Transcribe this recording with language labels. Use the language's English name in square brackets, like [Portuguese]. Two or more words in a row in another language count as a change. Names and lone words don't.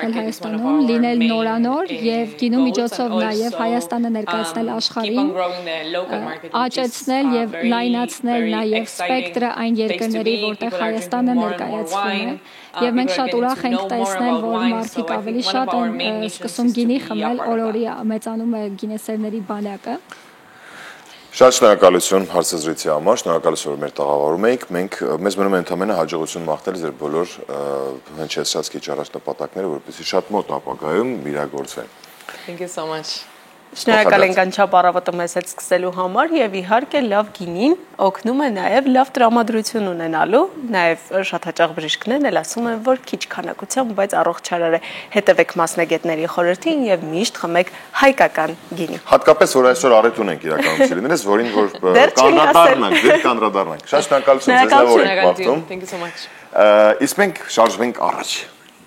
[Armenian] կայացնել Հայաստանում, լինել նորանոր եւ գինու միջոցով նաեւ Հայաստանը ներկայացնել աշխարհին, աճեցնել եւ լայնացնել նաեւ սպեկտրը այն երկրների, որտեղ Հայաստանը ներկայացվում է, եւ մենք շատ ուրախ ենք տեսնել, որ մարդիկ ավելի շատ են սկսում գինի խմել, օրորի մեծանում է գինեսերների բանակը։ Շատ շնորհակալություն հարցազրույցի համար, շնորհակալություն, որ մեր տաղավարում եք։ Մեզ մնում է ընդամենը հաջողություն մաղթել ձեր բոլոր հնչեցրած քիչ առաջ նպատակները, որպեսզի շատ մոտ ապագայում իրագործվեն։ [English] Thank you so much. [Armenian] Շնորհակալ ենք անչափ առավոտը մեզ հետ սկսելու համար եւ իհարկե լավ գինին օգնում է նաեւ լավ տրամադրություն ունենալու, նաեւ շատ հաճախ բժիշկներն էլ ասում են, որ քիչ քանակությամբ, բայց առողջարար է, հետևեք մասնագետների խորհրդին եւ միշտ խմեք հայկական գինի։ Հատկապես որ այսօր առիթ ունենք իրականում սիրելիներս, որին որ կանդրադառնանք։ Շատ շնորհակալություն ձեզ, որ եք մաղթում։ [English] Thank you so much. [Armenian] Իսկ մենք շարժվենք առաջ։